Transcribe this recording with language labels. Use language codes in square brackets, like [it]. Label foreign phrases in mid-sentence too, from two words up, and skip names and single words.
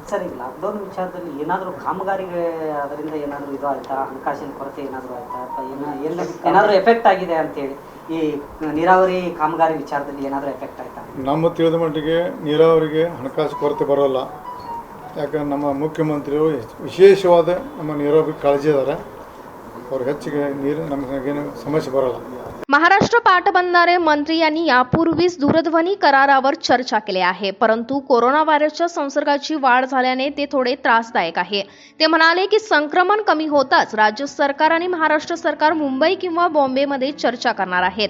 [kn] ಸರ್, ಈಗ ಲಾಕ್ಡೌನ್ ವಿಚಾರದಲ್ಲಿ ಏನಾದರೂ ಕಾಮಗಾರಿಗೆ ಅದರಿಂದ ಏನಾದರೂ ಇದು ಆಯ್ತಾ, ಹಣಕಾಸಿನ ಕೊರತೆ ಏನಾದರೂ ಆಯ್ತಾ, ಅಥವಾ ಏನಾದರೂ ಎಫೆಕ್ಟ್ ಆಗಿದೆ ಅಂತೇಳಿ ಈ ನೀರಾವರಿ ಕಾಮಗಾರಿ ವಿಚಾರದಲ್ಲಿ ಏನಾದರೂ ಎಫೆಕ್ಟ್ ಆಯ್ತಾ? ನಮ್ಮ ತಿಳಿದ ಮಟ್ಟಿಗೆ ನೀರಾವರಿಗೆ ಹಣಕಾಸು ಕೊರತೆ ಬರೋಲ್ಲ. ಯಾಕಂದ್ರೆ ನಮ್ಮ ಮುಖ್ಯಮಂತ್ರಿಗಳು ವಿಶೇಷವಾದ ನಮ್ಮ ನೀರಾವರಿ ಕಾಳಜಿ ಇದ್ದಾರೆ. ಅವ್ರಿಗೆ ಹೆಚ್ಚಿಗೆ ನೀರು ನಮಗೇನು ಸಮಸ್ಯೆ ಬರೋಲ್ಲ. [mr] महाराष्ट्र पाटबंधारे मंत्री यांनी यापूर्वीच दूरध्वनी करारावर चर्चा केली आहे. परंतु कोरोना व्हायरसच्या संसर्गाची वाढ झाल्याने ते थोडे त्रासदायक आहे. ते म्हणाले की संक्रमण कमी होताच राज्य सरकार आणि महाराष्ट्र सरकार मुंबई किंवा बॉम्बेमध्ये चर्चा करणार आहेत.